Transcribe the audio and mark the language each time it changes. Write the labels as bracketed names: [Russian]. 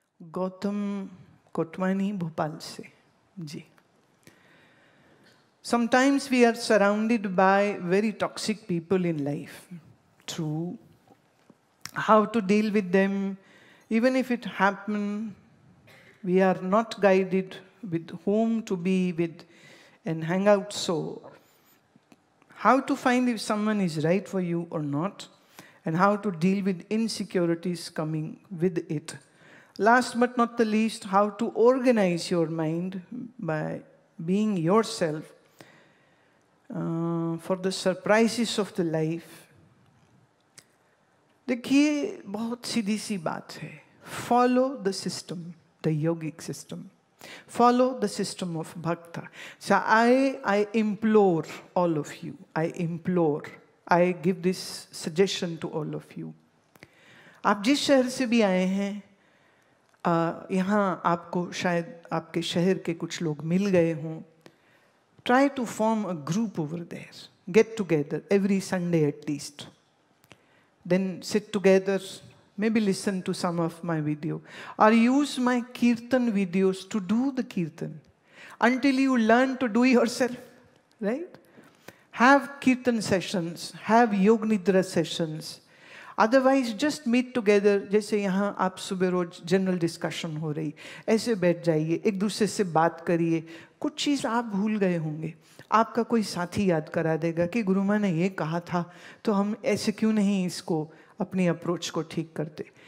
[Hindi] गौतम कोटवानी भोपाल से जी. [English] Sometimes we are surrounded by very toxic people in life. True. How to deal with them, even if it happen, we are not guided with whom to be with and hang out. So, how to find if someone is right for you or not, and how to deal with insecurities coming with it. Last but not the least, how to organize your mind by being yourself for the surprises of the life. [Hindi] देखिए, बहुत सीधी सी बात है. [English] Follow the system, the yogic system. Follow the system of bhakta. So I implore all of you. I give this suggestion to all of you. [Hindi] आप जिस शहर से भी आए हैं, यहाँ आपको शायद आपके शहर के कुछ लोग मिल गए हों. [English] Try to form a group over there. Get together every Sunday at least. Then sit together, maybe listen to some of my video, or use my kirtan videos to do the kirtan until you learn to do yourself, right? Have kirtan sessions, have yog nidra sessions. Otherwise, just meet together. [Hindi] जैसे यहाँ आप सुबह रोज general discussion हो रही, ऐसे बैठ जाइए, एक दूसरे से बात करिए. कुछ चीज़ आप भूल गए होंगे, आपका कोई साथी याद करा देगा कि गुरु माँ ने ये कहा था, तो हम ऐसे क्यों नहीं इसको अपनी अप्रोच को ठीक करते.